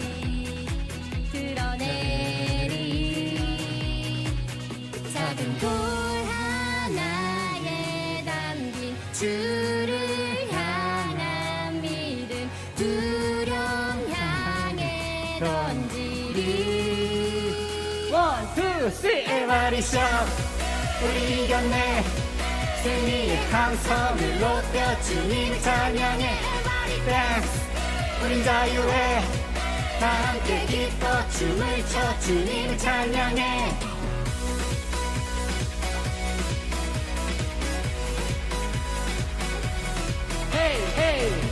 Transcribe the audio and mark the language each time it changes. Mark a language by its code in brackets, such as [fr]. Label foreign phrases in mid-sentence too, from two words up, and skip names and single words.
[ko] 작은 돌 하나에 담긴 주를 향한 믿음 두려움 향해 던지리 [en] One, two, three, everybody shout. [ko] 우리 이겼네 승리의 함성을 높여 주님을 찬양해 [en] Everybody dance [ko] 우린 자유해 다 함께 기뻐 춤을 춰 주님을 찬양해 Hey, hey.